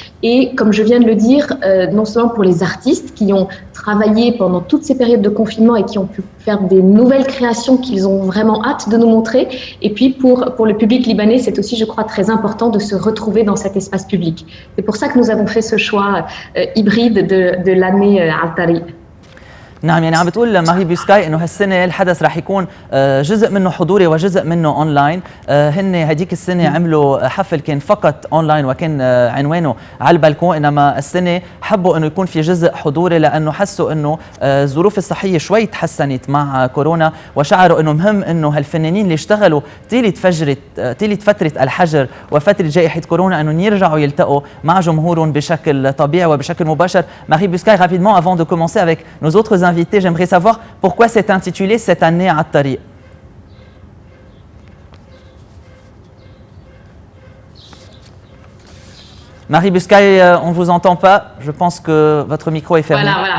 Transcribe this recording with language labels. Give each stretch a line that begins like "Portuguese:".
French: Et comme je viens de le dire, non seulement pour les artistes qui ont travaillé pendant toutes ces périodes de confinement et qui ont pu faire des nouvelles créations qu'ils ont vraiment hâte de nous montrer, et puis pour le public libanais, c'est aussi, je crois, très important de se retrouver dans cet espace public. C'est pour ça que nous avons fait ce choix hybride de l'année Al-Tari.
Arabic: نعم، يعني عم بتقول ماري بوسكاي انه هالسنه الحدث رح يكون جزء منه حضوري وجزء منه اونلاين. هن هديك السنه عملوا حفل كان فقط اونلاين وكان عنوانه على البالكون، انما السنه حبوا انه يكون في جزء حضوري لانه حسوا انه الظروف الصحيه شوي تحسنت مع كورونا، وشعروا انه مهم انه هالفنانين اللي اشتغلوا طيله فتره الحجر وفتره جائحه كورونا انه يرجعوا يلتقوا مع جمهورهم بشكل طبيعي وبشكل مباشر.
French: Marie Buscaille, rapidement avant de commencer avec nos autres invités, j'aimerais savoir pourquoi c'est intitulé cette année عالطريق. Marie Buscaille, on ne vous entend pas. Je pense que votre micro est fermé.